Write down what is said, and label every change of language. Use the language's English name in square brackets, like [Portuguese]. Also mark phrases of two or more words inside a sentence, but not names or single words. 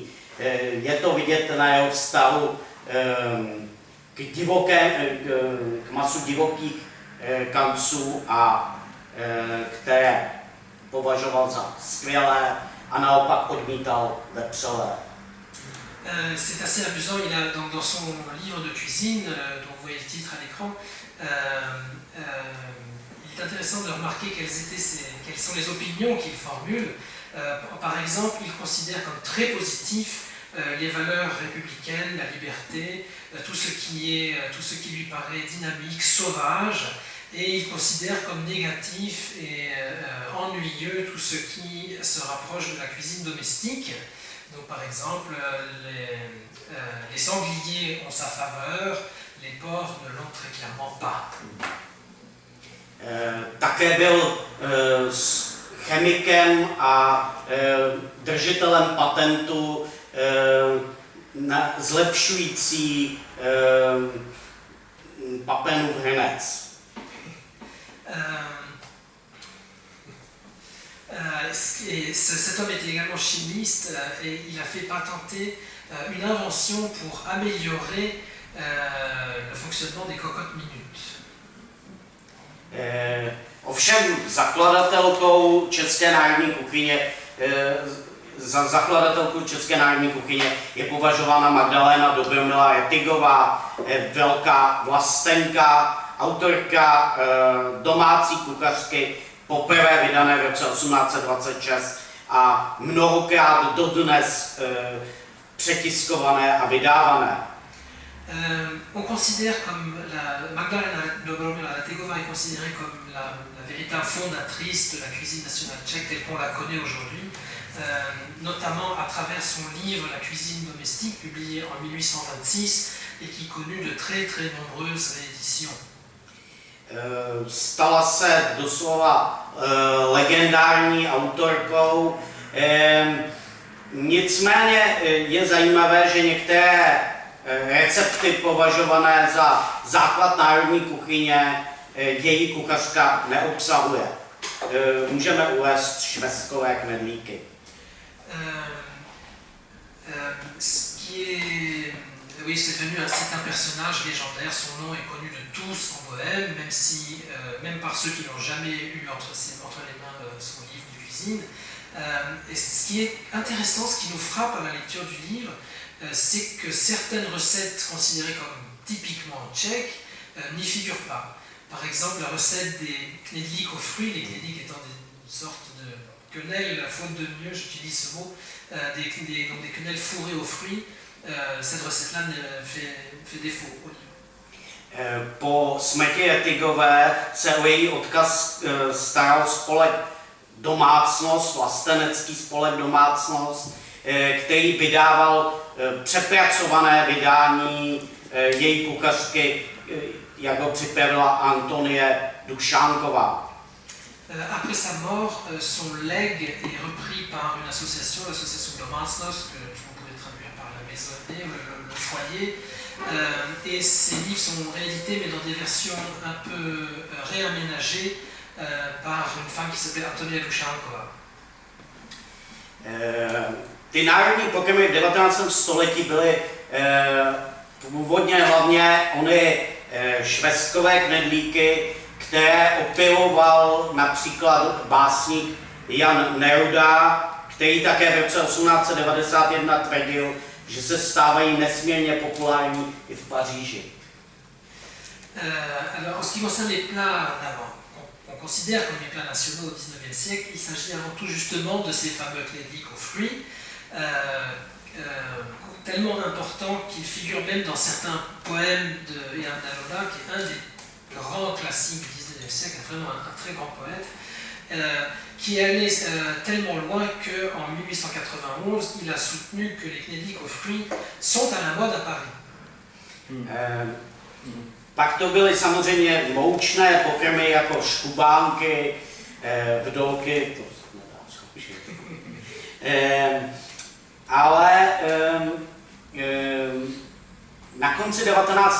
[Czech] Je to vidět na jeho vztahu k masu divokých kanců, které považoval za skvělé a naopak odmítal vepřelé. [French] C'est assez amusant, il a dans son livre de cuisine, dont vous voyez le titre à l'écran, il est intéressant de remarquer quelles sont les opinions qu'il formule. Par exemple, il considère comme très positif les valeurs républicaines, la liberté, tout ce qui lui paraît dynamique, sauvage, et il considère comme négatif et ennuyeux tout ce qui se rapproche de la cuisine domestique. Donc par exemple, les sangliers ont sa faveur, les porcs ne l'ont très clairement pas. [Czech] Také byl chemikem a držitelem patentu zlepšující Papenův hrnec. [French] Cet homme était également chimiste et il a fait patenter une invention pour améliorer le fonctionnement des cocottes minutes. [Czech] Ovšem zakladatelkou České národní kuchyně za zakladatelku České národní kuchyně je považována Magdalena Dobromila Rettigová, velká vlastenka, autorka domácí kuchařky, poprvé vydané v roce 1826 a mnohokrát dodnes přetiskované a vydávané. [French] On considère comme Magdalena Dobromila Rettigova est considérée comme la véritable fondatrice de la cuisine nationale tchèque telle qu'on la connaît aujourd'hui, notamment à travers son livre La cuisine domestique, publié en 1826 et qui connut de très très nombreuses rééditions. [Czech] Stala se doslova legendární autorkou. Nicméně je zajímavé, že některé recepty považované za základ národní kuchyně její kuchařka neobsahuje. Můžeme uvést švestkové knedlíky. [French] Oui, c'est devenu un personnage légendaire, son nom est connu de tous en Bohème, même par ceux qui n'ont jamais eu entre les mains son livre de cuisine. Et ce qui est intéressant, ce qui nous frappe à la lecture du livre, c'est que certaines recettes considérées comme typiquement tchèques n'y figurent pas. Par exemple, la recette des knedlíks aux fruits, les knedlíks étant une sorte de quenelle, faute de mieux, j'utilise ce mot, des quenelles fourrées aux fruits. Cette recette-là fait défaut au livre. [Czech] Po smrti Rettigové se o její odkaz staral spolek Domácnost, vlastenecký spolek Domácnost, který vydával přepracované vydání její kuchařky, jak ho připravila Antonie Dušánková. [French] Après sa mort, son legs est repris par une association, l'association Domácnost, que on pourrait traduire par la maisonnée ou le foyer. Et ces livres sont réédités mais dans des versions un peu réaménagées par une femme qui s'appelle Antonia Dušánková. [Czech] Ty národní pokrmy v 19. století byly původně hlavně ony švestkové knedlíky, které opiloval například básník Jan Neruda, který také v roce 1891 tvrdil, že se stávají nesmírně populární i v Paříži. [French] Alors, en ce qui concerne les plats qu'on considère comme les plats nationaux au XIXe siècle, il s'agit avant tout justement de ces fameux knedlíks aux fruits, tellement importants qu'ils figurent même dans certains poèmes de Jan Neruda, qui est un des grands classiques du XIXe siècle, vraiment un très grand poète, qui est allé tellement loin qu'en 1891, il a soutenu que les knedlíks aux fruits sont à la mode à Paris. [Czech] Pak to byly samozřejmě moučné pokrmy jako škubánky, vdolky, to se nedá zkoušet. Ale na konci 19.